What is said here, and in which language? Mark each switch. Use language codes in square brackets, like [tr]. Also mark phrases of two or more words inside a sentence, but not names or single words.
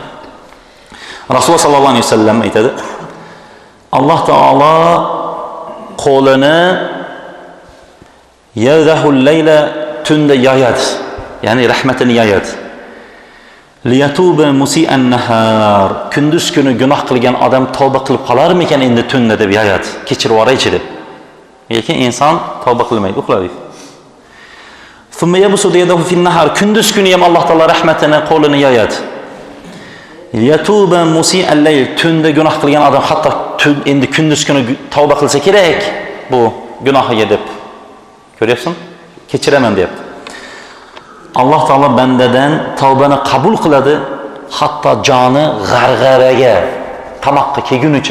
[uz] Rasululloh [ar] صلى الله عليه وسلم [uz] aytadi: Alloh taolo qo'lini [ar] يده الليل, [uz] tunda yoyadi. Ya'ni rahmatini yoyadi. [ar] ليتوب مسيء النهار, [uz] kunduz kuni gunoh qilgan odam tavba qilib qolarmikan endi tunda deb yoyadi. Kechirib yuboraychi deb. Lekin inson tavba qilmaydi, uxlaydi. [ar] ثم يبسط يده في النهار. [uz] Kunduz kuni ham Alloh taolo rahmatini qo'lini yoyadi. [ar] يتوب مسيء الليل. [uz] Tunda gunoh qilgan odam hatto endi kunduz kuni tavba qilsa kerak bu gunohiga deb. Ko'ryapsan? Kechiraman deyapti. Alloh taolo bandadan tavbani qabul qiladi, hatto joni g'arg'araga, qamoqqa kelgunicha.